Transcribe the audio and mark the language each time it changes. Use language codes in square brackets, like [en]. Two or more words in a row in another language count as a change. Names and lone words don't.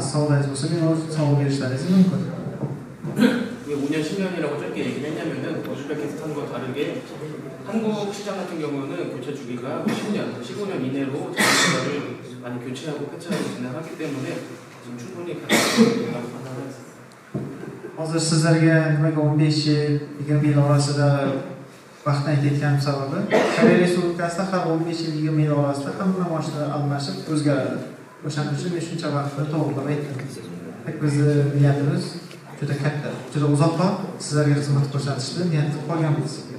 [uz] Savollaringiz bo'lsa, men o'z savol berishlaringiz mumkin. [ko] 왜 5년, 10년이라고 짧게 얘기를 했냐면은 우즈베키스탄 탄과 다르게 한국 시장 같은 경우는 교체 주기가 10년, 15년 이내로 자동차를 많이 교체하고 폐차하고 진행하기 때문에 지금 충분히 가능하다고 판단합니다. [uz] Hozir sizlarga nimaga 15 yil, 20 yil orasida vaqtni aytayotganim sababi, Koreya Respublikasida har 15 yil, 20 yil orasida hamma mashinalar almashib o'zgaradi. O'shaning uchun men shuncha vaqtni to'g'rilab aytdim. Bizni niyatimiz juda katta, juda uzoqroq sizlarga xizmat ko'rsatishni niyat qilib qolganmiz.